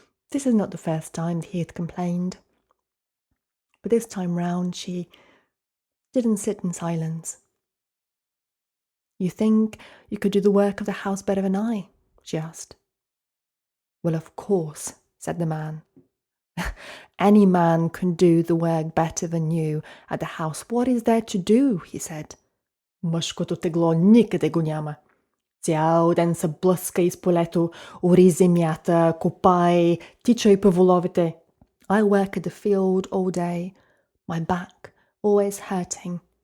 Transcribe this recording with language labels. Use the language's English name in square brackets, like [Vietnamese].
[English] This is not the first time he had complained. But this time round, she didn't sit in silence. "You think you could do the work of the house better than I?" she asked. "Well, of course," said the man. "Any man can do the work better than you at the house. What is there to do?" he said. [Bulgarian] "Мъжкото тегло никъде го няма. Цял ден се блъска из полето, ори земята, копай, тичай по воловете. [English] I work at the field all day, my back always hurting.